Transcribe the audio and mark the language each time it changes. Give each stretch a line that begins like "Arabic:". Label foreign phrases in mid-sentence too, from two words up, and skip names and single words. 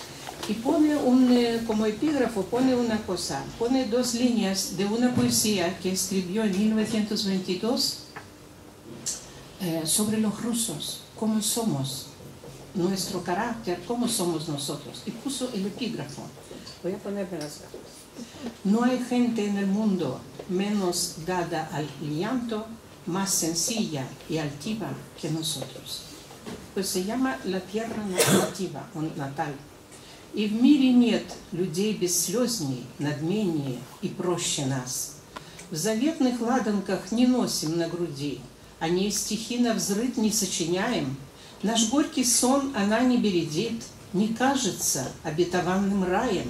Spanish: Y pone como epígrafo, pone una cosa, pone 2 líneas de una poesía que escribió en 1922 sobre los rusos, cómo somos, nuestro carácter, cómo somos nosotros. Y puso el epígrafo. Voy a ponerme las gafas. No hay gente en el mundo menos dada al llanto, más sencilla y altiva que nosotros. Pues se llama la tierra nativa, o natal.
Russian: И в мире нет людей бесслёзней, надменнее и проще нас. В заветных ладанках не носим на груди, о ней стихи навзрыд не сочиняем. Наш горький сон она не бередит, не кажется обетованным раем.